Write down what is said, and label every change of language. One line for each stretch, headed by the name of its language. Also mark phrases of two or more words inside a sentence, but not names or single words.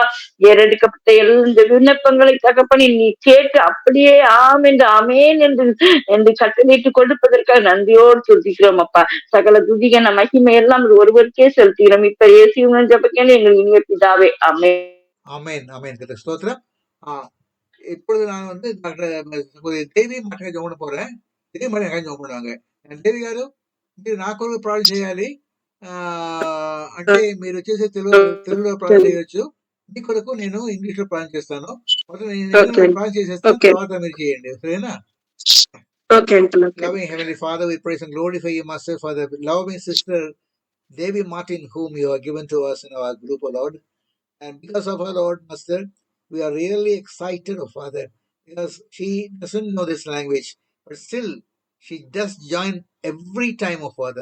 Tamil: ஏறெடுக்கப்பட்ட எல்லா விண்ணப்பங்களை தகப்பனே நீ கேட்டு அப்படியே ஆம் என்று ஆமேன் என்று கட்டளையிட்டு கொடுப்பதற்காக நன்றியோடு துதிக்கிறோம் அப்பா. சகல துதிகன மகிமை எல்லாம் ஒருவருக்கே செலுத்துகிறோம். இப்ப இயேசுவின் ஜெபக்கேன் எங்கள் இனிய பிதாவே ஆமென். ஆமென் ஆமென். கர்த்தருக்கு ஸ்தோத்திரம். இப்பொழுது நான் வந்து டாக்டர் దేవి మాటగా జోన్ పోறேன். தேவி மாட்டகா ஜோன் பண்ணுவாங்க.
Telugu: దేవి గారు మీరు నా కొరకు ప్రార్థన చేయాలి. అంటే మీరు వచ్చేసి తెలుగులో ప్రార్థన చేయొచ్చు. మీ కొరకు నేను ఇంగ్లీష్ లో ప్రార్థన చేస్తాను. మొదట నేను ప్రార్థన చేసేస్తాను, తర్వాత మీరు చేయండి. సరేనా?
English: Loving Heavenly Father, we praise and glorify you, Master, for the loving sister Devi Martin, whom you have given to us in our group, O Lord. And because of her, Lord, Master, we are really excited, oh Father, because she doesn't know this language, but still she does join every time, oh Father.